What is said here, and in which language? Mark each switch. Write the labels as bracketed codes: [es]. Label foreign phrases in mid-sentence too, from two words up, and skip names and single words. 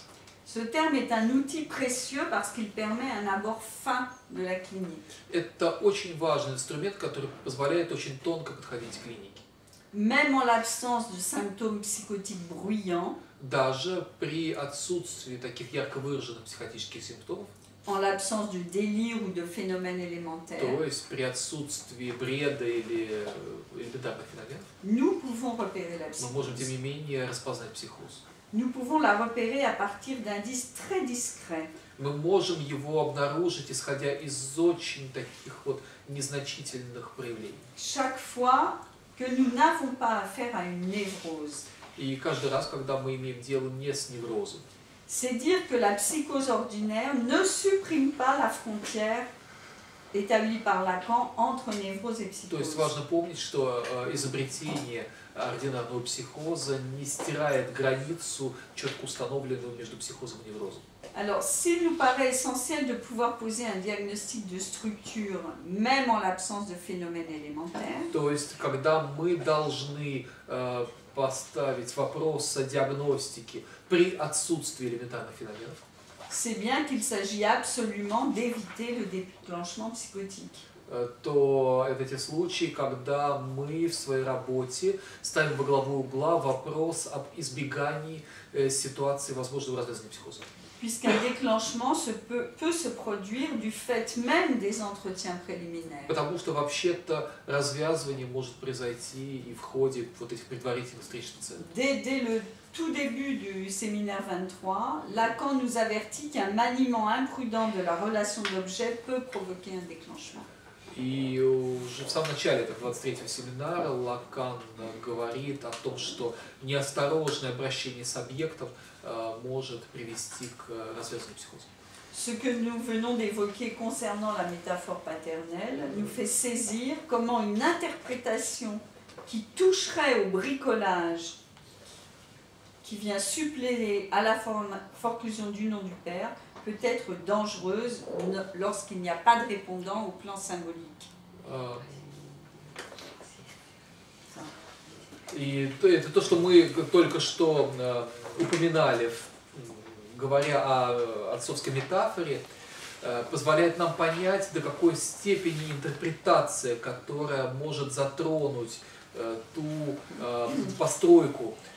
[fr] Ce terme est un outil précieux parce qu'il permet un abord fin de la clinique. [ru] Это очень важный инструмент, который позволяет очень тонко подходить к клинике. [fr] Même en l'absence de symptômes psychotiques bruyants, [ru] Даже при отсутствии таких ярко выраженных психотических симптомов, [fr] en l'absence du délire ou de phénomènes élémentaires, [ru] то есть при отсутствии бреда или элементарных феноменов, [fr] nous pouvons repérer la [ru] мы можем, тем [fr] psychose. [ru] не менее, распознать психоз. [fr] Nous pouvons la repérer à partir d'indices très discrets. [ru] Мы можем его обнаружить, исходя из очень таких вот незначительных проявлений. [fr] Chaque fois que nous n'avons pas affaire à une névrose. [ru] И каждый раз, когда мы имеем дело не с неврозом, [fr] C'est dire que la psychose ordinaire ne supprime pas la frontière établie par Lacan entre névrose et [ru] то есть [fr] psychose. [ru] важно помнить, что изобретение ординарного психоза не стирает границу, четко установленную между психозом и неврозом. [fr] Alors, s'il nous paraît essentiel de pouvoir poser un diagnostic de structure, même en l'absence de phénomènes élémentaires, [ru] То есть, когда мы должны поставить вопрос о диагностике при отсутствии элементарных феноменов, [fr] c'est bien qu'il s'agit absolument d'éviter le déclenchement psychotique. [ru] то это те случаи, когда мы в своей работе ставим во главу угла вопрос об избегании ситуации возможного развязания психоза. [fr] Puisqu'un déclenchement peut se produire du fait même des entretiens préliminaires. [ru] Потому что вообще-то развязывание может произойти и в ходе вот этих предварительных встреч с пациентом. [fr] Dès le tout début du séminaire 23, Lacan nous avertit qu'un maniement imprudent de la relation d'objet peut provoquer un déclenchement. [ru] И уже в самом начале этого 23-го семинара Лакан говорит о том, что неосторожное обращение с объектом может привести к развязанию психоза. [fr] Ce que nous venons d'évoquer concernant la métaphore paternelle nous fait saisir comment une interprétation qui toucherait au bricolage, qui vient suppléer à la forclusion du nom du père, peut être dangereuse lorsqu'il n'y a pas de répondant au plan symbolique. [ru] И это то, что мы только что упоминали, говоря о отцовской метафоре, позволяет нам понять, до какой степени интерпретация, которая может затронуть ту постройку,